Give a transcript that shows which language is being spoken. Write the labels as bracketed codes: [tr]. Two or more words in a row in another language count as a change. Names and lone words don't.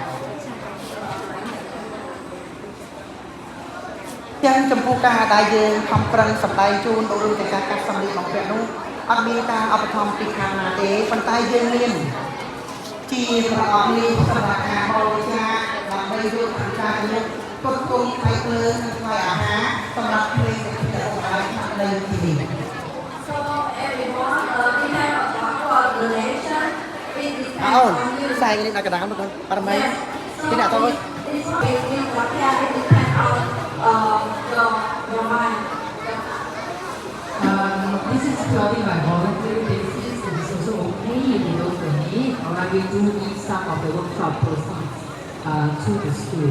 [km] ទាំងចំពោះការដែលយើងខំប្រឹងសម្ដែងជូនឬទៅការកាត់សម្លេងបំពាក់នោះអត់មានការឧបត្ថម្ភពីខាងណាទេប៉ុន្តែយើងមានជាប្រអប់នេះសម្រាប់ការបរិច្ចាគដើម្បីយកខាងការនេះគ្រប់គ្រងផ្នែកភ្លើងនិងផ្នែកអាហារសម្រាប់ភ្លេងដែលបាននៅទីនេះ [en] So everyone, we have a for donation. It depends [km] អូន [en] on you. [km] ខ្សែនេះដល់កណ្ដាលមកបារមី [en] Yes. [km] ទីដាក់ទៅ [en] It's basically what can it depends on your mind. This is purely by voluntary basis. It is also okay if you don't donate. Alright, we do need some of the workshop proceeds to the school.